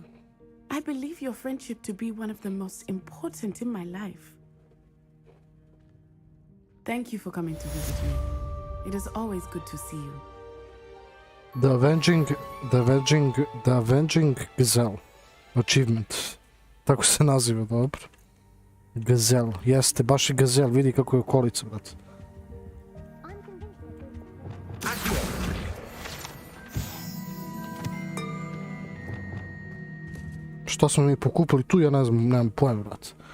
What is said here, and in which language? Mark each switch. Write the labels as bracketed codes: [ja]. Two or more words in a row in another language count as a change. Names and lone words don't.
[en] I believe your friendship to be one of the most important in my life. Thank you for coming to visit me. It is always good to see you. The Avenging Gazelle Achievement. [sr] Tako se naziva, dobro. Gazelle, jeste, baš je Gazelle, vidi kako je okolica, brate. Što smo mi pokupili tu, ja ne znam, nemam pojma, brate.